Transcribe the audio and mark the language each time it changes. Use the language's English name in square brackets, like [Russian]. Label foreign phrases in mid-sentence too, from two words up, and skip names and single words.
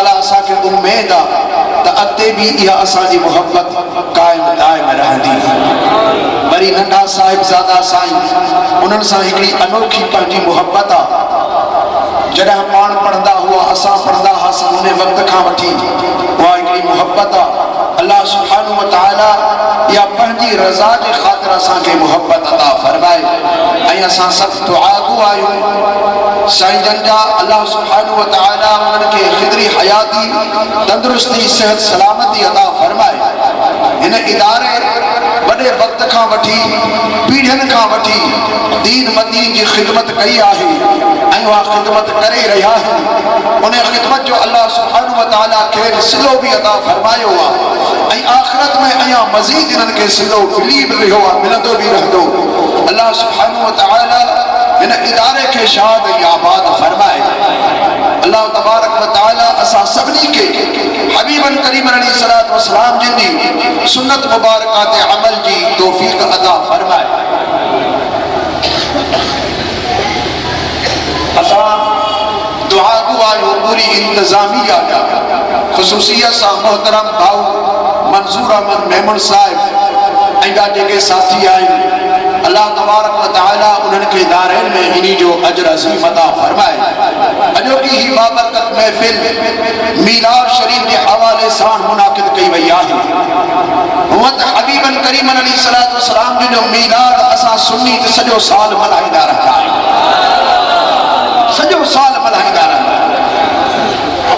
[Sindhi] असांखे उम्मीद आहे त अॻिते बि इहा असांजी मोहब्बत क़ाइम दाइम रहंदी। वरी नंढा साहिबज़ादा साईं उन्हनि सां हिकिड़ी अनोखी पंहिंजी मोहब्बत आहे। जॾहिं पाण पढ़ंदा हुआ असां पढ़ंदा हुआसीं उन वक़्त खां वठी उहा हिकिड़ी मोहब्बत आहे। [Arabic] الله سبحانه وتعالى [Sindhi] या पंहिंजी रज़ा जे ख़ातिर असांखे मोहब्बत अता फरमाए ऐं असां सभु दुआगू आहियूं साईं जन जा [Arabic] الله سبحانه وتعالى [Sindhi] उन्हनि खे ख़िदरी हयाती तंदुरुस्ती सिहत सलामती अता फरमाए। हिन इदारे वॾे वक़्त खां वठी पीढ़ियुनि खां वठी दीन मदीन जी ख़िदमत कई आहे ऐं उहा ख़िदमत करे रहिया आहिनि। उन ख़िदमत जो [Arabic] الله سبحانه وتعالى [Sindhi] खे सिलो बि अता फरमायो आहे ऐं आख़िरत में अञा मज़ीद इन्हनि खे सिलो मिली बि रहियो आहे, मिलंदो बि रहंदो। [Arabic] الله سبحانه وتعالى [Sindhi] हिन इदारे खे शाद ऐं आबाद फरमाए। [Arabic] الله تبارك وتعالى [Sindhi] असां सभिनी खे हबीबन करीमन [Arabic] عليه الصلاة والسلام [Sindhi] जिन जी सुन्नत मुबारका ते अमल जी तौफ़ीक़ अता फरमाए। असां दुआगू आहियूं पूरी इंतज़ामिया ख़ुसूसियत सां मोहतरम भाऊ मंसूर अहमद मेमन साहिब ऐं जेके साथी आहिनि [Arabic] الله تبارك وتعالى [Sindhi] उन्हनि खे दारैन में इन्ही जो अजर अज़ीम अता फरमाए। अॼोकी ही बाबरकत महफ़िल मीलाद शरीफ जे हवाले सां मुनाक़िद कई वई आहे। हूअं त हबीबन करीमन [Arabic] عليه الصلاة والسلام [Sindhi] जो मीलाद असां सुन्नी त सॼो साल मल्हाईंदा रहंदा आहियूं, सॼो साल मल्हाईंदा रहंदा आहियूं।